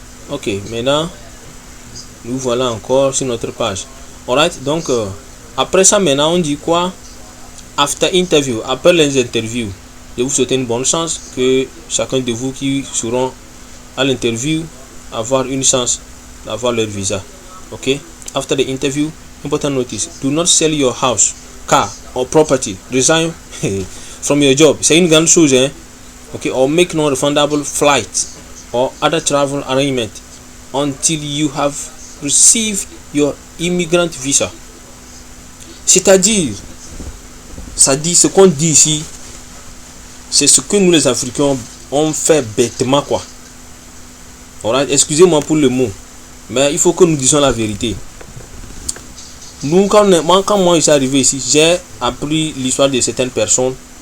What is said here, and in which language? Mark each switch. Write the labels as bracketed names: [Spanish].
[French] Ok, maintenant nous voilà encore sur notre page. Alright, donc après ça maintenant on dit quoi? [English] After interview, [French] après les interviews. Je vous souhaite une bonne chance, que chacun de vous qui seront à l'interview avoir une chance d'avoir leur visa. Ok. [English] After the interview, important notice: do not sell your house, car or property. Resign from your job. [French] C'est une grande chose, hein. Ok. [English] Or make non-refundable flight or other travel arrangement until you have received your immigrant visa. [French] C'est-à-dire, ça dit ce qu'on dit ici. C'est ce que nous les Africains on fait bêtement quoi. Alright, excusez-moi pour le mot, mais il faut que nous disions la vérité. Nous quand moi je suis arrivé ici, j'ai appris l'histoire de certaines personnes.